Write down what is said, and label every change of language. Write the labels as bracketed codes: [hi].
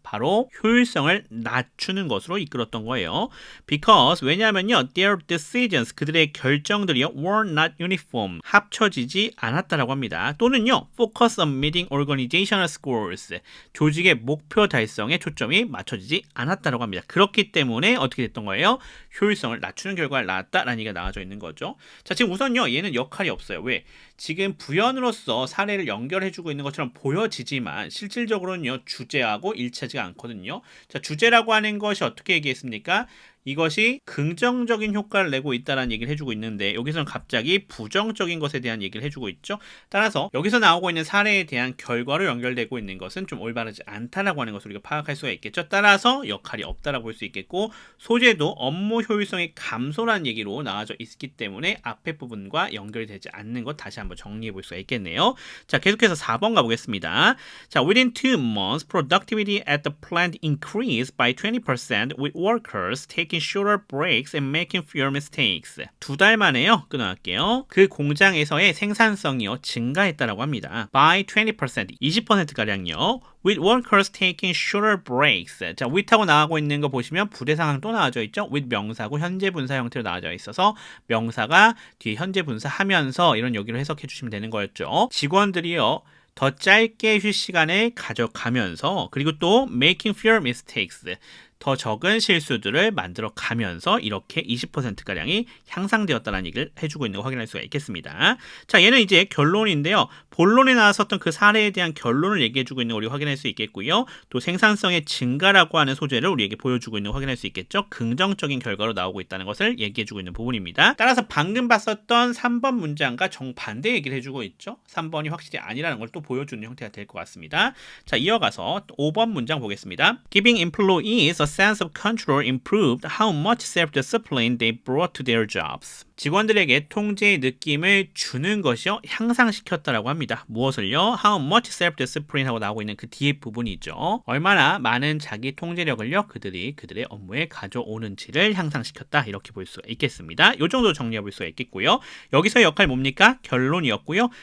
[ko] 바로 효율성을 낮추는 것으로 이끌었던 거예요. [en] Because [ko] 왜냐하면요, [en] their decisions [ko] 그들의 결정들이요 [en] were not uniform [ko] 합쳐지지 않았다라고 합니다. 또는요, [en] focus on meeting organizational goals [ko] 조직의 목표 달성에 초점이 맞춰지지 않았다라고 합니다. 그렇기 때문에 어떻게 됐던 거예요? 효율성을 낮추는 결과를 낳았다라는 얘기가 나와져 있는 거죠. 자, 지금 우선요, 얘는 역할이 없어요. 왜? 지금 부연으로서 사례를 연결해주고 있는 것처럼 보여지지만 실질적으로는요, 주제하고 일치하지가 않거든요. 자, 주제라고 하는 것이 어떻게 얘기했습니까? 이것이 긍정적인 효과를 내고 있다는 얘기를 해주고 있는데 여기서는 갑자기 부정적인 것에 대한 얘기를 해주고 있죠. 따라서 여기서 나오고 있는 사례에 대한 결과로 연결되고 있는 것은 좀 올바르지 않다라고 하는 것을 우리가 파악할 수가 있겠죠. 따라서 역할이 없다라고 볼 수 있겠고 소재도 업무 효율성의 감소라는 얘기로 나와져 있기 때문에 앞에 부분과 연결이 되지 않는 것 다시 한번 정리해 볼 수가 있겠네요. 자, 계속해서 4번 가보겠습니다. [en] 자, within 2 months, productivity at the plant increased by 20% with workers taking shorter breaks and making fewer mistakes. [ko] 2달 만에요. 끊어갈게요. 그 공장에서의 생산성이요 증가했다라고 합니다. [en] By 20%, [ko] 20%가량요. [en] With workers taking shorter breaks. [ko] 자, with하고 나가고 있는 거 보시면 부대상황 또 나와져 있죠. with 명사고 현재 분사 형태로 나와져 있어서 명사가 뒤에 현재 분사 하면서 이런 여기로 해석해 주시면 되는 거였죠. 직원들이요. 더 짧게 쉴 시간을 가져가면서 그리고 또 [en] making fewer mistakes. [ko] 더 적은 실수들을 만들어 가면서 이렇게 20%가량이 향상되었다는 얘기를 해주고 있는 거 확인할 수가 있겠습니다. 자, 얘는 이제 결론인데요. 본론에 나왔었던 그 사례에 대한 결론을 얘기해주고 있는 거 우리 확인할 수 있겠고요. 또 생산성의 증가라고 하는 소재를 우리에게 보여주고 있는 거 확인할 수 있겠죠. 긍정적인 결과로 나오고 있다는 것을 얘기해주고 있는 부분입니다. 따라서 방금 봤었던 3번 문장과 정반대 얘기를 해주고 있죠. 3번이 확실히 아니라는 걸 또 보여주는 형태가 될 것 같습니다. 자, 이어가서 5번 문장 보겠습니다. [en] Giving employees a sense of control improved how much self-discipline they brought to their jobs. [ko] 직원들에게 통제의 느낌을 주는 것이요 향상시켰다라고 합니다. 무엇을요? [en] How much self-discipline [ko] 하고 나오고 있는 그 뒤에 부분이죠. 얼마나 많은 자기 통제력을요 그들이 그들의 업무에 가져오는지를 향상시켰다 이렇게 볼 수가 있겠습니다. 이 정도 정리해 볼 수가 있겠고요. 여기서 역할 뭡니까? 결론이었고요.